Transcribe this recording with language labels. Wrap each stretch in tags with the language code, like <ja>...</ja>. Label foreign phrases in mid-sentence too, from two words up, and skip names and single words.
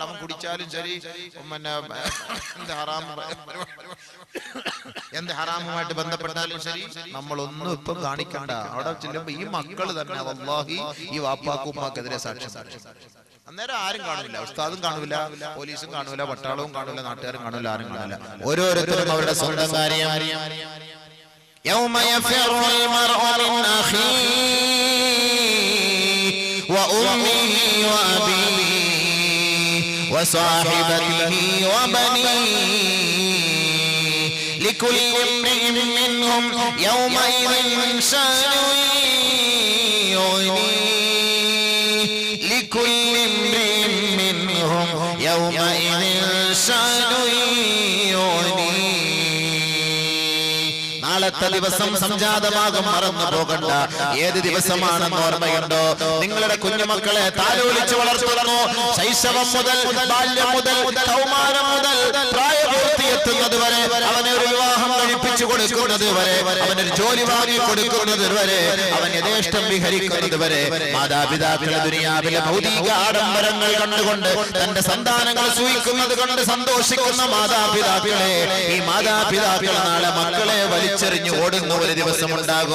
<ml>അവൻ കുടിച്ചാലും ശരി, പിന്നെ എന്ത് ഹറാമുമായിട്ട് ബന്ധപ്പെട്ടാലും ശരി, നമ്മളൊന്നും ഇപ്പം കാണിക്കണ്ട. അവിടെ ചെല്ലുമ്പോ ഈ മക്കൾ തന്നെ വല്ലാഹി ഈ വാപ്പാക്കും ഉമ്മാക്കെതിരെ സാക്ഷ്യം. അന്നേരം ആരും കാണില്ല, ഉസ്താദും കാണൂല, പോലീസും കാണൂല, പട്ടാളവും കാണൂല, നാട്ടുകാരും കാണൂല, ആരും കാണില്ല. ഓരോരുത്തരും അവരുടെ സ്വന്തം കാര്യം.</ml> <ar>يوم يفر المرء من أخيه وأمه وأبيه وصاحبته وبنيه لكل امرئ منهم يومئذ شأن يغنيه لكل امرئ منهم يومئذ شأن يغنيه.</ar> <ml>നാളത്തെ ദിവസം സംജാതമാകും, മറന്നു പോകണ്ട. ഏത് ദിവസമാണെന്ന് ഓർമ്മയുണ്ടോ? നിങ്ങളുടെ കുഞ്ഞുമക്കളെ താലോലിച്ച് വളർത്തുന്നു. ശൈശവം മുതൽ, ബാല്യം മുതൽ, കൗമാരം മുതൽ പ്രായപൂർത്തിയെത്തുന്നത് വരെ, അവനെ ഒരു വിവാഹം കഴിപ്പിച്ചു കൊടുക്കുന്നത് വരെ, അവനൊരു ജോലി വാങ്ങി കൊടുക്കുന്നത് വരെ, അവൻ യഥേഷ്ടം വിഹരിക്കുന്നത് വരെ, മാതാപിതാക്കളെ ദുനിയാവിലെ ഭൗതിക ആഡംബരങ്ങൾ കണ്ടുകൊണ്ട് തന്റെ സന്താനങ്ങൾ സൂഹിക്കുന്നത് കണ്ട് സന്തോഷിക്കുന്ന മാതാപിതാക്കളെ, ഈ മാതാപിതാക്കൾ നാളെ മക്കളെ വലിച്ചെറിഞ്ഞു ഓടുന്ന ഒരു ദിവസം ഉണ്ടാകും.</ml>